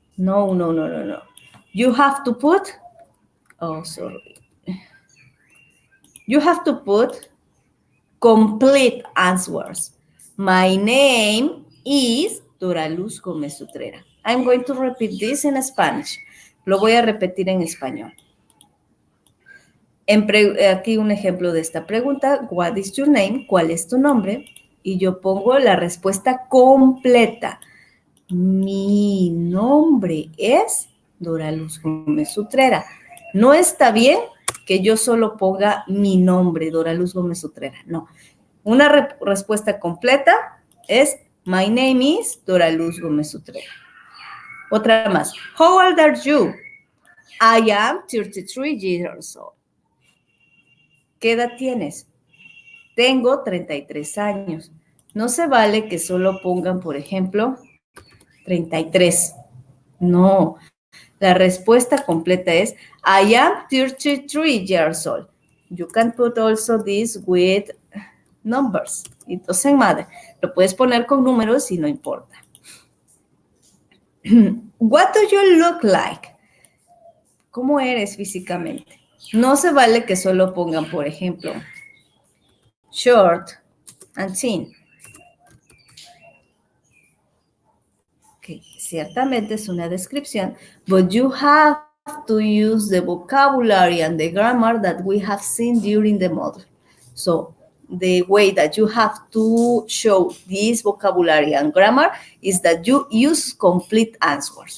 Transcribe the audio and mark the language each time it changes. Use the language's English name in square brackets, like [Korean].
[English] No, no, no, no, no. You have to put, oh, sorry. You have to put complete answers. My name is Dora Luz Gómez Utrera. I'm going to repeat this in Spanish. [Spanish] Lo voy a repetir en español. Aquí un ejemplo de esta pregunta. [English] What is your name? [Spanish] ¿Cuál es tu nombre? Y yo pongo la respuesta completa. Mi nombre es Dora Luz Gómez Utrera. No está bien que yo solo ponga mi nombre, Dora Luz Gómez Utrera. No. Una respuesta completa es [English] my name is [Spanish] Dora Luz Gómez Utrera. Otra más. [English] How old are you? I am 33 years old. [Spanish] ¿Qué edad tienes? Tengo 33 años. No se vale que solo pongan, por ejemplo, 33. No. La respuesta completa es [English] I am 33 years old. You can put also this with numbers. It doesn't matter. [Spanish] Lo puedes poner con números y no importa. [English] What do you look like? [Spanish] ¿Cómo eres físicamente? No se vale que solo pongan, por ejemplo, [English] short and thin. Okay, [Spanish] ciertamente es una descripción, [English] but you have to use the vocabulary and the grammar that we have seen during the model. So, the way that you have to show this vocabulary and grammar is that you use complete answers.